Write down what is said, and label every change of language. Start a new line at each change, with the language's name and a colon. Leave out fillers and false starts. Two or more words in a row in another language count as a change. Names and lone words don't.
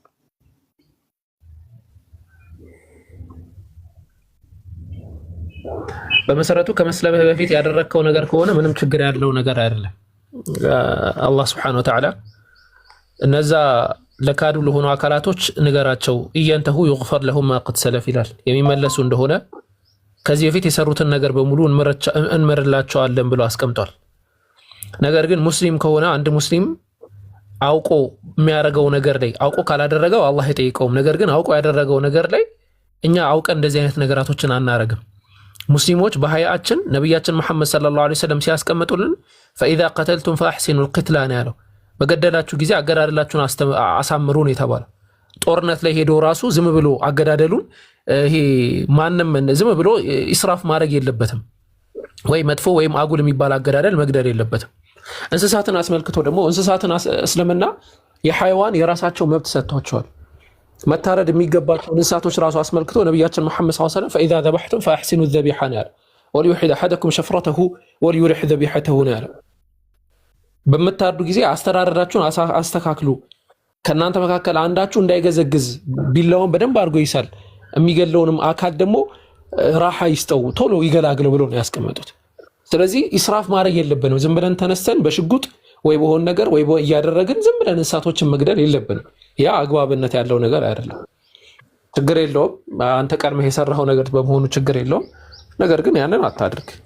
Amharic: በመሰረቱ ከመስለምህ በፊት ያደረከው ነገር ከሆነ ምንም ችግር ያለው ነገር አይደለም። አላህ
Arabic: سبحانه وتعالى
Amharic: እነዛ ለካዱ ለሆኑ አካላቶች ንገራቸው
Arabic: إن ينتهوا يغفر لهم ما قد سلف
Amharic: ይላል። የሚመለሱ እንደሆነ ከዚህ በፊት የሰሩትን ነገር በሙሉ እንመርላቸዋለን ብሎ አስቀምጧል። ነገር ግን ሙስሊም ከሆነ አንድ ሙስሊም አውቆ የሚያደርገው ነገር ላይ አውቆ ካላደረገው አላህ ይጠይቀውም። ነገር ግን አውቆ ያደረገው ነገር ላይ እኛ አውቀን እንደዚህ አይነት ነገራቶችን አናረግም። ሙስሊሞች በሐያችን ነብያችን መሐመድ
Arabic: صلى الله عليه وسلم
Amharic: ሲያስቀምጡልን
Arabic: فاذا قتلتم فاحسنوا القتل
Amharic: ያለው በገደላችሁ ጊዜ አገዳደላችሁን አሳምሩ ነው የተባለው። ጦርነት ላይ ሄዶ ራሱ ዝም ብሎ አገዳደሉን ይሄ ማንንም ዝም ብሎ ኢስራፍ ማድረግ የለበትም ወይ መጥፎ ወይም አጉል የሚባል አገዳደል መግደል የለበትም። እንስሳትን አስመልክቶ ደግሞ እንስሳትን እስልምና የሐይዋን የራሳቸው መብት ሰጥቷቸዋል። መታረድ የሚገባቸው እንስሳቶች ራሱ አስመልክቶ ነብያችን መሐመድ
Arabic: صلى الله عليه وسلم فاذا ذبحتم فاحسنوا الذبيحه
Amharic: ያለ
Arabic: وليحد احدكم شفرته وليرح ذبيحته
Amharic: ያለ በመታረዱ ጊዜ አስተራረዳችሁን አስተካክሉ። ከናንተ መካከል አንዳችሁ እንዳይገዘግዝ ቢላውን በደንብ አድርጎ ይሳል፣ የሚገለውንም አካል ደግሞ ራሓ ይስጠው ቶሎ ይገላግለው ብሎ ነው ያስቀመጡት። ስለዚህ ኢስራፍ ማድረግ የለብንም። ዝም ብለን ተነስተን በሽጉጥ ወይ በሆነ ነገር ወይ እያደረግን ዝም ብለን እንስሳቶችን መግደል የለብንም። ያ አግባብነት ያለው ነገር አይደለም። ችግር የለውም አንተ ቀድመህ የሰራኸው ነገር በመሆኑ ችግር የለውም። ነገር ግን ያንን አታድርግ።